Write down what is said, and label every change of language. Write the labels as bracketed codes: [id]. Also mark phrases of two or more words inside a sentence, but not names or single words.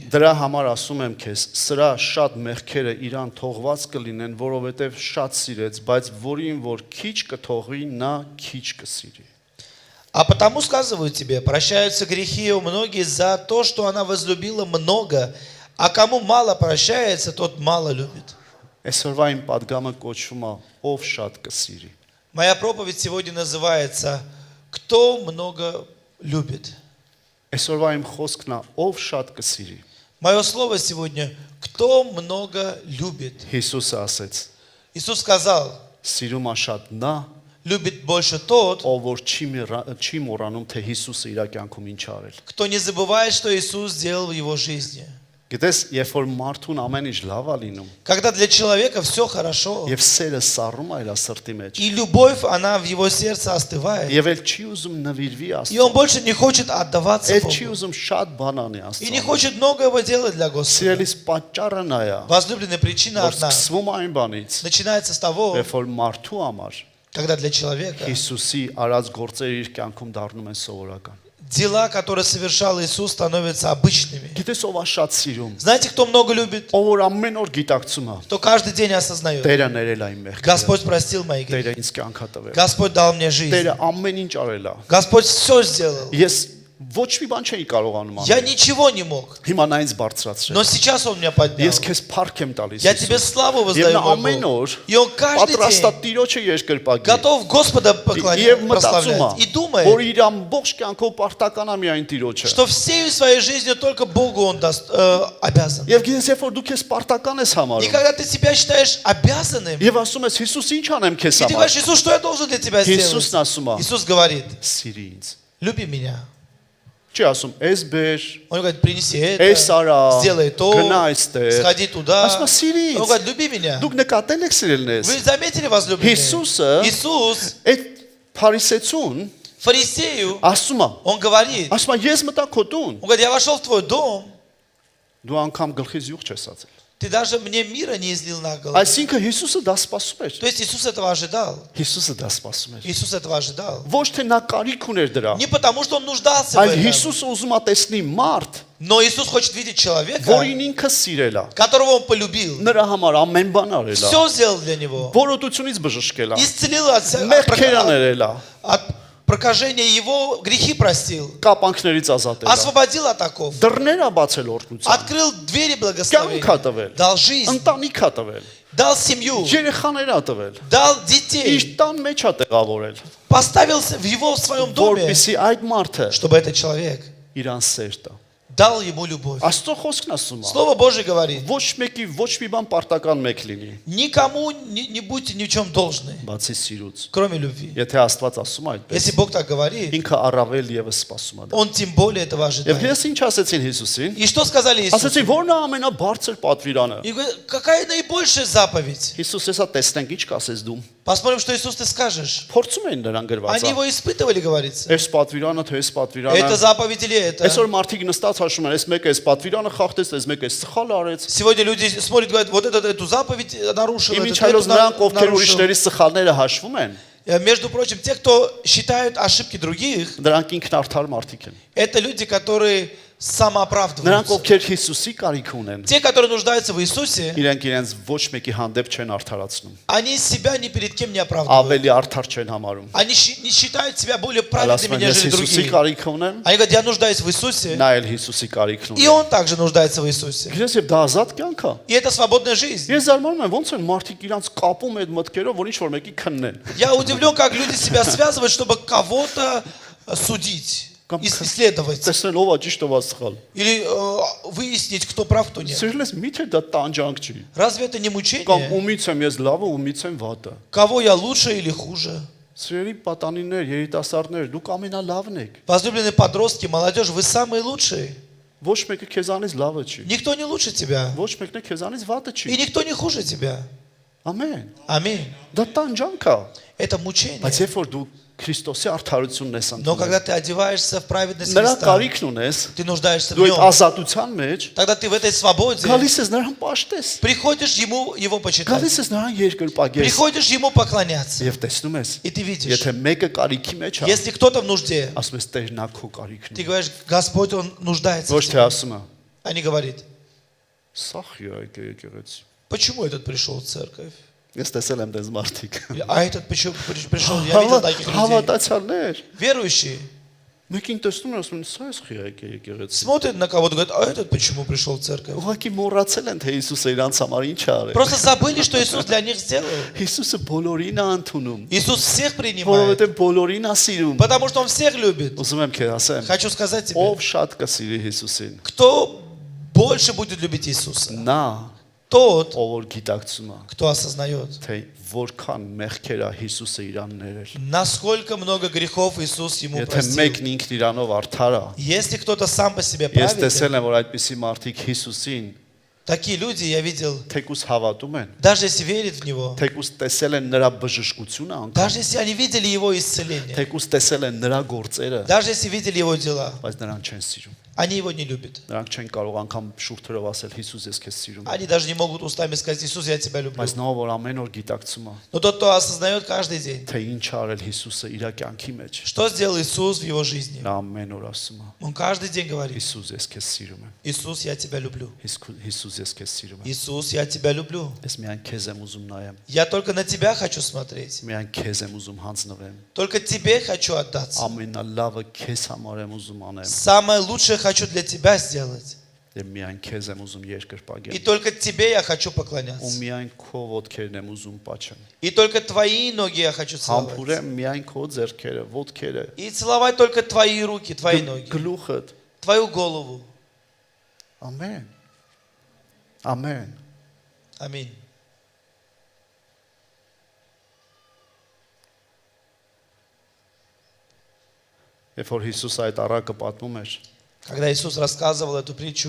[hy] Դրա համար ասում եմ քեզ, սրա շատ մեղքերը իրան թողված կլինեն, որովհետև շատ սիրեց, բայց որին որ քիչ կթողվի, նա քիչ կսիրի։ [ru] А потому сказываю тебе, прощаются грехи у многих за то, что она возлюбила много, а кому мало прощается, тот мало любит. [hy] Այսօրվա իմ падգամը կոչվում է ով շատ կսիրի։ [ru] Моя проповедь сегодня называется «Кто много любит?». [hy] Այսօրվա իմ խոսքն է ով շատ կսիրի։ [ru] Мое слово сегодня «Кто много любит?». [hy] Հիսուսը ասեց. [ru] Иисус сказал, [hy] Սիրում է շատ նա, [ru] любит больше тот, [hy] ով որ չի մոռանում, թե Հիսուսը իր կյանքում ինչ արել։ [ru] кто не забывает, что Иисус сделал в его жизни. [hy] Գիտես, երբ որ մարդուն ամեն ինչ լավ է լինում, [ru] Когда для человека все хорошо, [hy] եւ սերը սառում է իր սրտի մեջ, [ru] и любовь, она в его сердце остывает, [hy] եւ էլ չի ուզում նվիրվի [ru] и он [hy] Աստծուն, [ru] больше не хочет отдаваться [hy] էլ չի [ru] Богу, [hy] ուզում շատ բան անի [ru] и не [hy] Աստծուն։ [ru] хочет многого делать для Господа. [hy] Սիրելիս պատճառը նա է, [ru] Возлюбленная причина [hy] որ [ru] одна. [hy] սկսվում է այն բանից, [ru] Начинается с того, [hy] երբ որ մարդու համար [ru] когда для человека [hy] Հիսուսի արած գործերը իր կյանքում դառնում են սովորական։ [ru] дела, которые совершал Иисус, становятся обычными. [hy] Գիտես ով է շատ սիրում, [ru] Знаете, кто много любит? [hy] ով որ ամեն օր գիտակցում է, [ru] Кто каждый день осознает. [hy] Տերը ներել է իմ մեղքերը, [ru] Господь простил мои грехи. [hy] Տերը ինձ կյանք է տվել, [ru] Господь дал мне жизнь. [hy] Տերը ամեն ինչ արել է։ [ru] Господь все сделал. [hy] Ես ոչ մի բան չէի կարողանում [ru] Я [hy] անել։ [ru] ничего не мог. [hy] Հիմա նա ինձ բարձրացրել։ [ru] Но сейчас Он меня поднял. [hy] Ես քեզ փառք եմ տալիս։ [ru] Я тебе славу [hy] Եվ [ru] воздаю, [hy] նա [ru] мой [hy] ամեն [ru] Бог. [hy] օր [ru] И Он каждый [hy] պատրաստա [ru] день [hy] Տիրոջը երկրպագի։ [ru] готов Господа [hy] Եվ [ru] поклонять, [hy] մտածում [ru] прославлять. [hy] է, [ru] И [hy] որ [ru] думает, [hy] իր ամբողջ կյանքով պարտական է միայն Տիրոջը։ [ru] что всей своей жизнью только Богу Он обязан. [hy] Եվ գիտես, երբ որ դու քեզ պարտական ես [ru] И [hy] համարում, [ru] когда ты себя считаешь обязанным, [hy] եւ ասում ես Հիսուս ինչ անեմ քեզ [ru] и ты [hy] համար։ [ru] говоришь, Иисус, что я должен для тебя [hy] Հիսուսն [ru] сделать? [hy] ասում է. [ru] Иисус говорит, [hy] Սիրի ինձ։ [ru] люби меня. [hy] Չի ասում, «Էս բեր, [ru] Он говорит, принеси [hy] էս [ru] это, [hy] արա, [ru] сделай то, [hy] գնա այստեղ»։ [ru] сходи туда. [hy] Ասում է, «Սիրի [ru] Он [hy] ինձ»։ [ru] говорит, люби меня. [hy] Դուք նկատել եք սիրելնես։ [ru] Вы заметили, возлюбленные? [hy] Հիսուսը [ru] Иисус [hy] այդ փարիսեցուն [ru] фарисею, [hy] ասում է, [ru] он говорит, [hy] ասում է, ես մտա քո տուն, [ru] он говорит, я вошел в твой дом, [hy] դու անգամ գլխից յուղ չես ածել։ [ru] ты даже мне мира не излил на голову. [hy] Այսինքն Հիսուսը դա սպասում էր։ [ru] То есть Иисус этого ожидал. [hy] Հիսուսը դա սպասում էր։ [ru] Иисус этого ожидал. [hy] Ոչ թե նա կարիք ուներ дրա, [ru] Не потому, что он нуждался в [hy] այլ [ru] этом, [hy] Հիսուսը ուզում է տեսնի մարդ, [ru] но Иисус хочет видеть человека, [hy] որին ինքը сիրել է։ [ru] которого он полюбил. [hy] Նրա համար ամեն բան արել է։ [ru] Все сделал для него. [hy] Որոտությունից բժշկել է։ [ru] Исцелил от [hy] Մեղքերը ներել է։ [ru] прокажения его, грехи простил. [hy] Կապանքներից ազատել է։ [ru] Освободил от оков. [hy] Դռներ է բացել օրհնության։ [ru] Открыл двери благословения. [hy] Կյանք է տվել։ [ru] Дал жизнь. [hy] Ընտանիք է տվել։ [ru] Дал семью. [hy] Երեխաներ է տվել։ [ru] Дал [hy] Իր [ru] детей. [hy] տան մեջ է տեղավորել, [ru] Поставил его в своем доме, [hy] որպեսզի այդ մարդը [ru] чтобы этот человек [hy] իրան սեր տա։ [ru] дал ему любовь. [hy] Աստծո խոսքն ասում է։ [ru] Слово Божье говорит, [hy] Ոչ մեկի ոչ մի բան պարտական մեկ լինի, [ru] никому не будьте ни в чем должны, [hy] բացի սիրուց։ [ru] кроме любви. [hy] Եթե Աստված ասում է այդպես, [ru] Если Бог так говорит, [hy] ինքը առավել եւս սպասում է դա։ [ru] Он тем более этого [hy] Եվ [ru] ожидает. [hy] ես ինչ ասեցին Հիսուսին։ [ru] И что сказали Иисусу? [hy] Ասեցին, որն է ամենաբարձր պատվիրանը։ [ru] И говорят, какая наибольшая заповедь? [hy] Հիսուս էսա տեսնենք ինչ կասես դու։ [ru] Посмотрим, что Иисус ты скажешь. [hy] Փորձում են նրան [ru] Они [hy] գրվածա։ [ru] его испытывали, говорится. [hy] Էս պատվիրանը թե էս [ru] Это [hy] պատվիրանը։ [ru] заповедь или это? [hy] Այսօր մարդիկ նստած հաշվում են, էս մեկը էս պատվիրանը խախտեց, էս մեկը էս սխալ արեց։ [ru] Сегодня люди смотрят, говорят, вот этот эту заповедь нарушил, этот [hy] Իմիջայլոց [ru] эту [hy] նրանք ովքեր [ru] нарушил. [hy] ուրիշների սխալները հաշվում են, [ru] Между прочим, те, кто считают ошибки других, [hy] դրանք ինքնարդար մարդիկ են։ [ru] это люди, которые [hy] Նրանք [ru] самооправдываются. [hy] ովքեր Հիսուսի կարիք ունեն, [ru] Те, которые нуждаются в Иисусе, [hy] իրենք իրենց ոչ մեկի հանդեպ չեն արդարացնում։ [ru] они себя ни перед кем не оправдывают. [hy] Ավելի արդար չեն համարում։ [ru] Они не считают себя более [hy] Այլ [ru] праведными, [hy] ասում են, ես [ru] нежели [hy] Հիսուսի [ru] другие. [hy] կարիք ունեմ, [ru] Они говорят, я нуждаюсь в Иисусе, [hy] նա էլ Հիսուսի կարիքն [ru] и [hy] ունի։ [ru] он также нуждается в Иисусе. [hy] Գիտես, եւ դա ազատ կյանք է։ [ru] И это свободная жизнь. [hy] Ես զարմանում եմ, ոնց են մարդիկ իրանց կապում այդ մտքերով, որ ինչ որ մեկի քննեն։ [ru] Я удивлен, как люди себя связывают, чтобы кого-то судить, исследовать. [hy] Տեսնել ով է ճիշտ ով է սխալ։ [ru] Или выяснить, кто прав, кто нет. [hy] Սիրելես, միթե դա տանջանք չի։ [ru] Разве это не [hy] Կամ [ru] мучение? [hy] ումից եմ ես լավը, ումից եմ վատը։ [ru] Кого я лучше или хуже? [hy] Սիրելի պատանիներ, երիտասարդներ, դուք ամենալավն եք։ [ru] Возлюбленные подростки, молодежь, вы самые лучшие. [hy] Ոչ մեկը քեզանից լավը չի։ [ru] Никто не лучше тебя. [hy] Ոչ մեկն է քեզանից վատը [ru] И [hy] չի։ [ru] никто не хуже тебя. [hy] Ամեն։ [ru] Аминь. [hy] Դա տանջանք է։ [ru] Это мучение. [hy] Բայց երբ որ дու Քրիստոսի արդարությունն ես [ru] Но [hy] ընդունում, [ru] когда ты одеваешься в праведность [hy] նրա [ru] Христа, [hy] կարիքն ունես, [ru] ты нуждаешься в [hy] դու այդ [ru] нем. [hy] ազատության մեջ [ru] Тогда ты в этой свободе [hy] գալիս ես նրան պաշտես, [ru] приходишь его почитать. [hy] գալիս ես նրան երկրպագես [ru] Приходишь ему поклоняться. [hy] եւ տեսնում ես, [ru] И ты видишь, [hy] եթե մեկը կարիքի մեջ է, [ru] если кто-то в нужде, [hy] ասում ես Տեր նա քո կարիքն [ru] ты [hy] է։ [ru] говоришь, Господь, Он нуждается в [hy] Ոչ թե [ru] тебе. [hy] ասում է, [ru] А не говорит, [hy] սա խիա եկեղեցի։ [ru] почему этот пришел в церковь? [hy] Ես տեսել եմ դες մարդիկ։ [ru] Или, а этот почему пришел? Я видел таких людей. [hy] Հավատացյալներ։ [ru] Верующие [hy] Մեկին տեսնում են ասում են, սա էս խիա եկեղեցի։ [ru] смотрят на кого-то, говорят, а этот почему пришел в церковь? [hy] Ուղղակի մոռացել են թե Հիսուսը իրանց համար ինչ է արել։ [ru] Просто забыли, что Иисус для них сделал. [hy] Հիսուսը բոլորին է ընդունում, [ru] Иисус всех принимает, [hy] որովհետև բոլորին է սիրում։ [ru] потому что Он всех любит. [hy] Ուզում եմ քեզ ասեմ, [ru] Хочу сказать тебе, [hy] ով շատ կսիրի Հիսուսին, [ru] кто больше будет любить Иисуса? [hy] նա, [ru] Тот, [hy] ով որ գիտակցում է, [ru] кто осознает, [hy] թե որքան մեղքեր է Հիսուսը իրան ներել։ [ru] насколько много грехов Иисус ему [hy] Եթե [ru] простил. [hy] մեկն ինքն իրանով արդար է, [ru] Если кто-то сам по себе [hy] ես [ru] праведен, [hy] տեսել եմ, որ այդպիսի մարդիկ Հիսուսին [ru] такие люди я видел, [hy] թեկուս հավատում են, [ru] даже если верят в Него, [hy] թեկուս տեսել են նրա բժշկությունը անգամ, [ru] даже если они видели Его исцеление, [hy] թեկուս տեսել են նրա գործերը, [ru] даже если видели Его дела, [hy] բայց նրան չեն սիրում։ [ru] они Его не любят. [hy] Նրանք չեն կարող անգամ շուրթերով ասել Հիսուս ես քեզ սիրում եմ։ [ru] Они даже не могут устами сказать, Иисус, я тебя люблю. [hy] Բայց նա որ ամեն օր գիտակցում է, [ru] Но тот, кто осознает каждый день, [hy] թե ինչ արել Հիսուսը իր կյանքի մեջ, [ru] что сделал Иисус в его жизни, [hy] նա ամեն օր ասում է. [ru] он каждый день говорит, [hy] Հիսուս ես քեզ սիրում եմ։ [ru] Иисус, я тебя люблю. [hy] Հիսուս ես քեզ սիրում եմ։ [ru] Иисус, я тебя люблю. [hy] Ես միայն քեզ եմ ուզում նայեմ։ [ru] Я только на тебя хочу смотреть. [hy] Միայն քեզ եմ ուզում հանձնվեմ։ [ru] Только тебе хочу отдаться. [hy] Ամենալավը քեզ համար եմ ուզում անեմ։ [ru] Самое лучшее хочу для тебя сделать. [hy] Եվ միայն քեզ եմ ուզում [ru] И [hy] երկրպագեմ։ [ru] только тебе я хочу [hy] Ու [ru] поклоняться. [hy] միայն քո ոտքերն եմ ուզում պաչեմ։ [ru] И только твои ноги я хочу целовать. [hy] Համբուրեմ միայն քո ձեռքերը, ոտքերը, [ru] И целовать только твои руки, твои ноги, [hy] գլուխդ։ [ru] твою голову. [hy] Ամեն։ Ամեն։ [ru] Аминь. [hy] Երբ որ Հիսուս այդ առակը պատմում էր, [ru] Когда Иисус рассказывал эту притчу,